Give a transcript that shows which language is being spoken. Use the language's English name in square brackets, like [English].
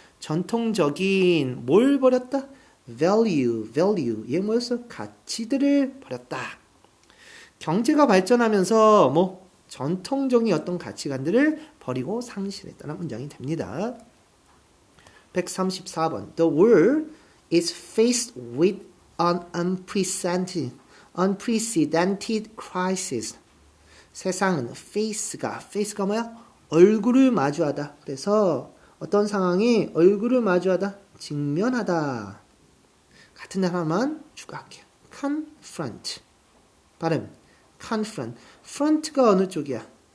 [Korean] 전통적인 뭘 버렸다? value. 얘 뭐였어? 가치들을 버렸다. 경제가 발전하면서 뭐 전통적인 어떤 가치관들을 버리고 상실했다는 문장이 됩니다. 134번. [English] The world is faced with an unprecedented crisis. [Korean] 세상은 face가 뭐야? 얼굴을 마주하다. 그래서 어떤 상황이 얼굴을 마주하다? 직면하다. 같은 단어만 추가할게요. [English] confront. 발음. confront. [Korean] front가 어느 쪽이야?